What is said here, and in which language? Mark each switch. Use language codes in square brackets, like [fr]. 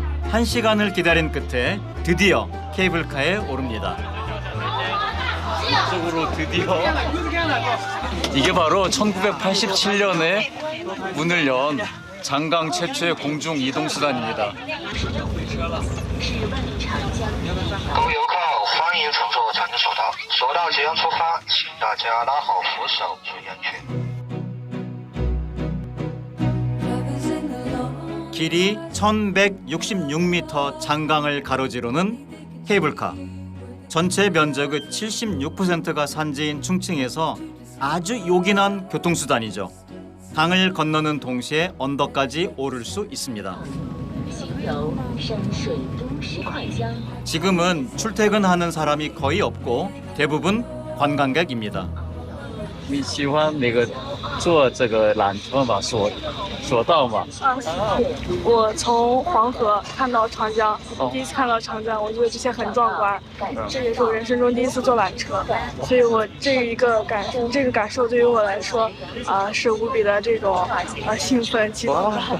[ko] 1시간을 기다린 끝에 드디어 케이블카에 오릅니다. 이쪽으로 드디어 이게 바로 1987년에 문을 연 장강 최초의 공중 이동 수단입니다. [zh] 各位游客，欢迎乘坐长江索道，索道即将出发，请大家拉好扶手，注意安全。 [ko] 길이 1166m 장강을 가로지르는 케이블카. 전체 면적의 76%가 산지인 충칭에서 아주 요긴한 교통수단이죠. 강을 건너는 동시에 언덕까지 오를 수 있습니다. 지금은 출퇴근하는 사람이 거의 없고 대부분 관광객입니다. [zh] 你喜欢那个坐这个缆车吗？索道吗？我从黄河看到长江，第一次看到长江，我觉得这些很壮观。这也是我人生中第一次坐缆车，所以我这个感受对于我来说，是无比的这种兴奋激动。